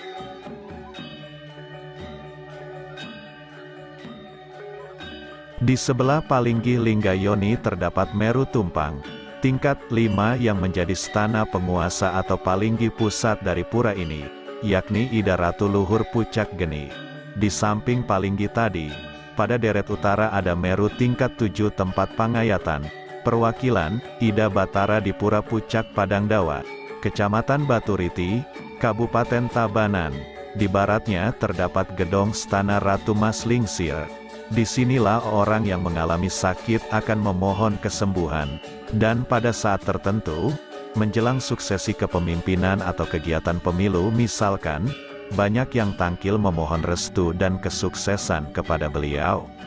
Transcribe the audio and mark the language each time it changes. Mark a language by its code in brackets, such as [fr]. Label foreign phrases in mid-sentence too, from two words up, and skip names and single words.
[id] Di sebelah palinggih Lingga Yoni terdapat Meru Tumpang, tingkat 5 yang menjadi stana penguasa atau palinggih pusat dari pura ini, yakni Ida Ratu Luhur Pucak Geni. Di samping Palinggi tadi, pada deret utara ada Meru tingkat 7 tempat pangayatan, perwakilan, Ida Batara di Pura Pucak Padangdawa, Kecamatan Baturiti, Kabupaten Tabanan. Di baratnya terdapat Gedong Stana Ratu Maslingsir. Disinilah orang yang mengalami sakit akan memohon kesembuhan, dan pada saat tertentu, menjelang suksesi kepemimpinan atau kegiatan pemilu misalkan, banyak yang tangkil memohon restu dan kesuksesan kepada beliau.